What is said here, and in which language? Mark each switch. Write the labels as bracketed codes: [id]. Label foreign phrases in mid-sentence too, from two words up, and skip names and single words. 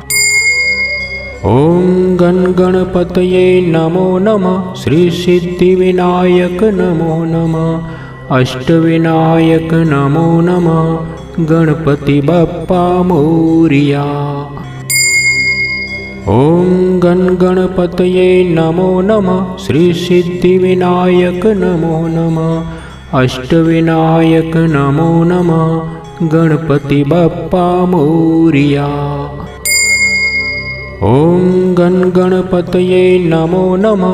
[sa] ઓમ ગણ ગણપતયે નમો નમઃ. શ્રી સિદ્ધિવિનાયક નમો નમઃ. અષ્ટવિનાયક નમો નમઃ. [mr] गणपती बाप्पा मोरया. [sa] ॐ गण गणपतये नमो नमः। श्री सिद्धिविनायक नमो नमः। अष्टविनायक नमो नमः। [mr] गणपति बप्पा मोरिया। [sa] ॐ गण गणपतये नमो नमः।